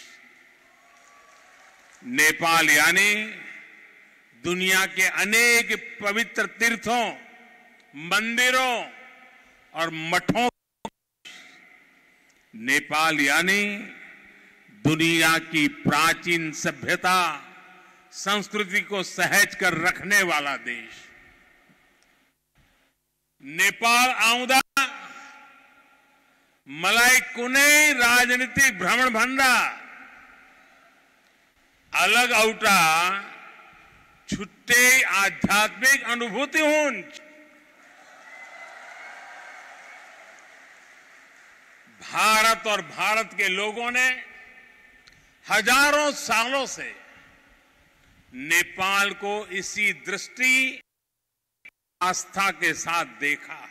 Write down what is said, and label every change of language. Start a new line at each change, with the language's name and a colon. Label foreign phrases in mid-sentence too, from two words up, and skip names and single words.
Hindi: नेपाल यानी दुनिया के अनेक पवित्र तीर्थों, मंदिरों और मठों। नेपाल यानी दुनिया की प्राचीन सभ्यता, संस्कृति को सहज कर रखने वाला देश।
Nepali: नेपाल आउँदा मलाई कुनै राजनीतिक भ्रमण भन्दा अलग औटा छुट्टै आध्यात्मिक अनुभूति हुन्छ।
Hindi: भारत और भारत के लोगों ने हजारों सालों से नेपाल को इसी दृष्टि, आस्था के साथ देखा है।